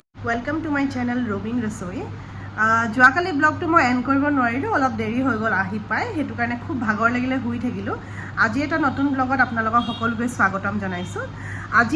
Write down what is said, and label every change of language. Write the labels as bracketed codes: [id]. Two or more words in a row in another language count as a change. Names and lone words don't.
[en] welcome to my channel [as] रोबिन रसोई जोवाकाली ब्लगটো মই এণ্ড কৰিব নোৱাৰিলোঁ অলপ দেৰি হৈ গ'ল আহি পাই হেতু কাৰণে খুব ভাগৰ লাগিলে শুই থাকিলোঁ আজি এটা নতুন ব্লগত আপোনালোকক সকলোকে স্বাগতম জনাইছোঁ আজি